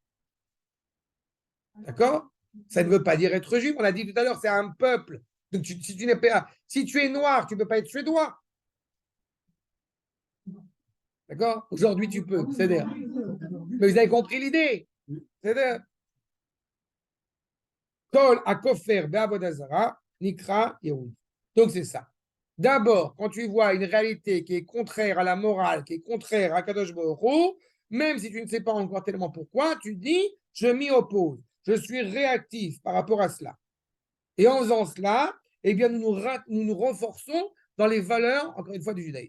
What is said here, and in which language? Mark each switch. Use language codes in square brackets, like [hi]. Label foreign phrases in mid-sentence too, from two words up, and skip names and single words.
[fr] D'accord? Ça ne veut pas dire être juif. On l'a dit tout à l'heure, c'est un peuple. Donc, si tu es noir, tu ne peux pas être suédois. D'accord? Aujourd'hui, tu peux. C'est-à-dire. Mais vous avez compris l'idée. C'est-à-dire. [he] כל הכופר בעבודה זרה נקרא יהוד. [fr] Donc, c'est ça. D'abord, quand tu vois une réalité qui est contraire à la morale, qui est contraire à [he] הקדוש ברוך הוא, [fr] même si tu ne sais pas encore tellement pourquoi, tu dis, je m'y oppose. Je suis réactif par rapport à cela. Et en faisant cela, eh bien, nous nous renforçons dans les valeurs, encore une fois, du judaïsme.